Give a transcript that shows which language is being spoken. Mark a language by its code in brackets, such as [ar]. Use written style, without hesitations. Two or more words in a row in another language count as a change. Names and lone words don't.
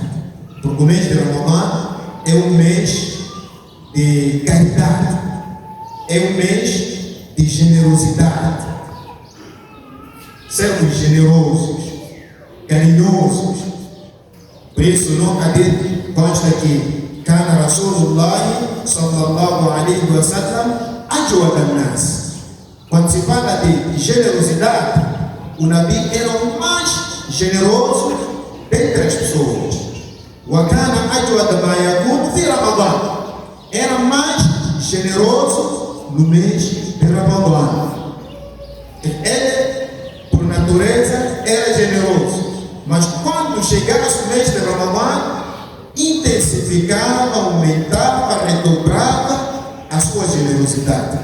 [pt] Porque o mês de Ramadã é um mês de caridade. É um mês de generosidade. Sermos generosos, carinhosos. Por isso, no hadith consta que [ar] كان رسول الله صلى الله عليه وسلم أجود الناس. [pt] Quando se fala de generosidade, o Nabi era o mais generoso dentre as pessoas. [ar] وكان أجود ما يكون في رمضان. [pt] Era mais generoso no mês de Ramadã. Ele, por natureza, era generoso. Mas quando chegasse o mês de Ramadã, intensificava, aumentava, redobrava a sua generosidade.